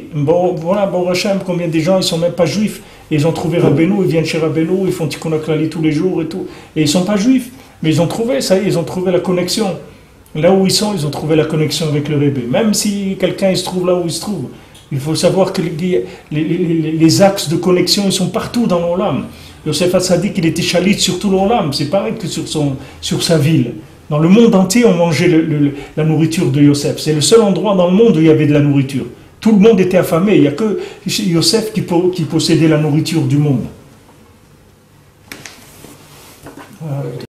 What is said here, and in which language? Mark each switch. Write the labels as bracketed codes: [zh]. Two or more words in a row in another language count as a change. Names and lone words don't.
[fr] Bon, voilà, bon Hachem, combien de gens ils ne sont même pas juifs. Et ils ont trouvé Rabbeinu, ils viennent chez Rabbeinu, ils font Tikkun HaKlali tous les jours et tout. Et ils ne sont pas juifs. Mais ils ont trouvé, ça y est, ils ont trouvé la connexion. Là où ils sont, ils ont trouvé la connexion avec le Rebbe. Même si quelqu'un il se trouve là où il se trouve. Il faut savoir que les axes de connexion, ils sont partout dans l'Olam. Yosef Hatzadik, il était chalit sur tout l'Olam. C'est pareil que sur sa ville. Dans le monde entier, on mangeait la nourriture de Yosef. C'est le seul endroit dans le monde où il y avait de la nourriture. Tout le monde était affamé. Il n'y a que Yosef qui possédait la nourriture du monde.